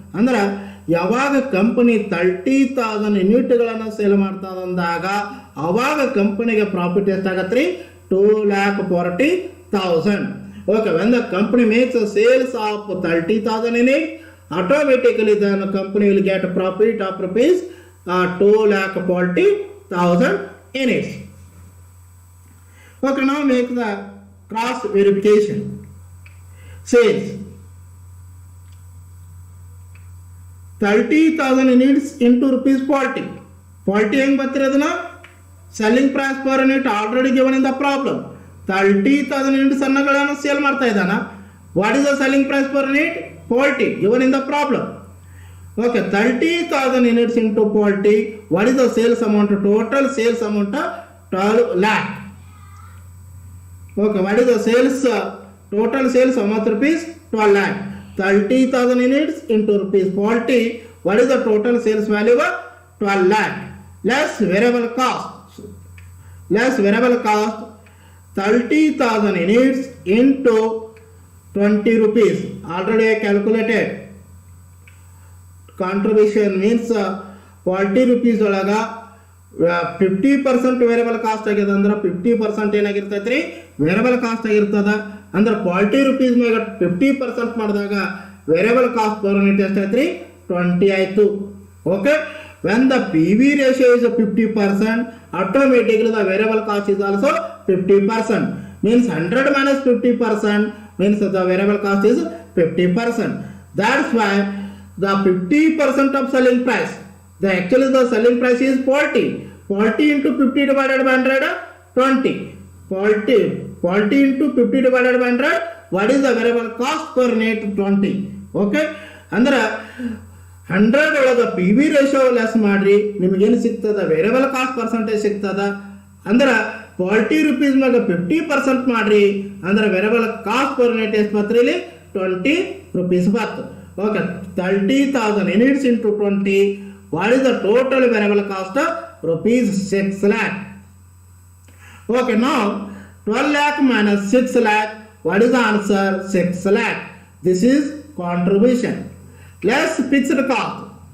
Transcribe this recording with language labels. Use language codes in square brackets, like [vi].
[kn] ಅಂದ್ರೆ ಯಾವಾಗ company 30,000 ಯೂನಿಟ್ಗಳನ್ನು sale ಮಾಡ್ತದಂದಾಗ ಅವಾಗ ಕಂಪನಿಗೆ profit ಎಷ್ಟಾಗತ್ರಿ $2,40,000. [en] Okay, when the company makes a sales of 30,000 units, automatically the company will get a profit of $2,40,000 units. Okay, now make the cross verification. Sales 30,000 units into ₹40. [kn] 40 ಹೆಂಗ್ ಬರ್ತೀರಿ ಅದನ್ನ selling price per unit [en] Already given in the problem. [kn] 30,000 units ಅನ್ನಗಳನ್ನು sale ಮಾಡ್ತಾ ಇದ್ದಾನ. [en] What is the selling price per unit? 40 given in the problem. Okay, 30,000 units into 40. What is the sales amount? Total sales amount of 12 lakh. Okay, what is the sales? Total sales amount rupees 12 lakh. 30,000 units into rupees 40. What is the total sales value? 12 lakh. Less variable cost. Less variable cost. 30,000 units into 20 rupees. Already I calculated. Contribution means 40 rupees [kn] ಒಳಗ 50% variable cost ಆಗ್ಯದ ಅಂದ್ರೆ 50% ಏನಾಗಿರ್ತೈತ್ರಿ variable cost ಆಗಿರ್ತದ ಅಂದ್ರೆ 40 rupees ಮ್ಯಾಗ 50% ಮಾಡಿದಾಗ variable cost per unit ಎಷ್ಟೈತ್ರಿ 20 ಆಯ್ತು. [en] Okay, when the PV ratio is 50%, automatically the variable cost is also 50%. Means 100 minus 50% means the variable cost is 50%. That's why the 50% of selling price, actually the selling price is 40. 40 into 50 divided by 100, 20. 40 into 50 divided by 100, what is the variable cost per unit? 20. [kn] Okay, ಅಂದ್ರೆ 100 ಒಳಗೆ P V ratio less ಮಾಡ್ರಿ ನಿಮಗೇನು ಸಿಗ್ತದ variable cost percentage ಸಿಗ್ತದ. ಅಂದ್ರೆ 40 rupees ಮ್ಯಾಗ 50% ಮಾಡ್ರಿ ಅಂದ್ರೆ ವೇರಿಯಬಲ್ ಕಾಸ್ಟ್ ಪರ್ ಯೂನಿಟ್ ಎಷ್ಟು ಬರ್ತರಿ ಇಲ್ಲಿ 20 rupees ಬರ್ತದೆ. [en] Okay, 30,000 units into 20. What is the total variable cost? Rupees 6 lakh. Okay, now 12 lakh minus 6 lakh. What is the answer? 6 lakh. This is contribution. Less fixed cost.